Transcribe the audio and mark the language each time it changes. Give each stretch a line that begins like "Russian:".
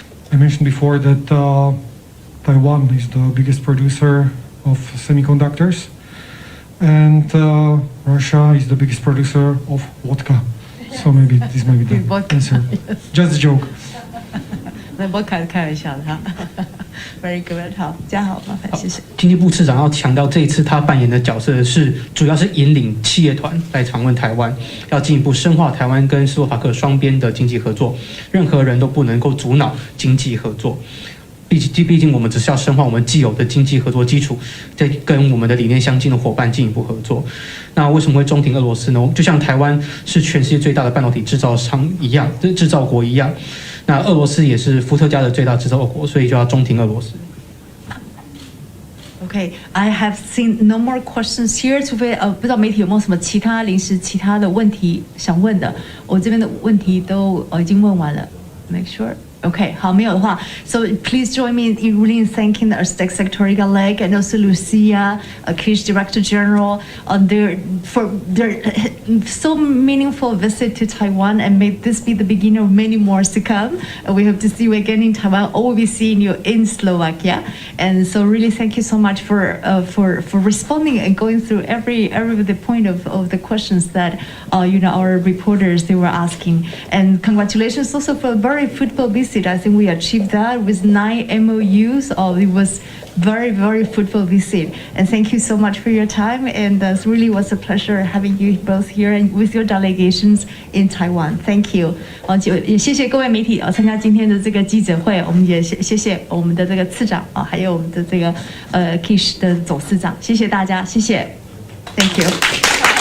English: I mentioned before that Taiwan is the biggest producer of semiconductors, and Russia is the biggest producer of vodka. So maybe this might be the answer. Just a joke.
Chinese: 我开玩笑的哈。
English: Very good，
Chinese: 好，嘉豪，麻烦谢谢。经济部次长要强调，这一次他扮演的角色主要是引领企业团来访问台湾，要进一步深化台湾跟斯洛伐克双边的经济合作，任何人都不能够阻挠经济合作。毕竟我们只是要深化我们既有的经济合作基础，再跟我们的理念相近的伙伴进一步合作。那为什么会中庭俄罗斯呢？就像台湾是全世界最大的半导体制造国一样，那俄罗斯也是伏特加的最大制造国，所以就要中庭俄罗斯。
English: Okay, I have seen no more questions here.
Chinese: 除非不知道媒体有没有什么其他的问题想问的，我这边的问题都已经问完了。
English: Make sure. Okay,
Chinese: 好，没有的话
English: ，so please join me in really thanking the Architect Secretary Galeg and also Lucia, Kish Director General, for their so meaningful visit to Taiwan, and may this be the beginning of many more to come. We hope to see you again in Taiwan, or we'll be seeing you in Slovakia. And so, really, thank you so much for responding and going through every the point of the questions that our reporters they were asking. And congratulations also for a very fruitful visit. I think we achieved that with 9 MOUs. It was very, very fruitful visit. And thank you so much for your time. And it really was a pleasure having you both here and with your delegations in Taiwan. Thank you.
Chinese: 也谢谢各位媒体参加今天的这个记者会。我们也谢谢我们的这个次长还有我们的这个Kish 的董事长。谢谢大家，谢谢。
English: Thank you.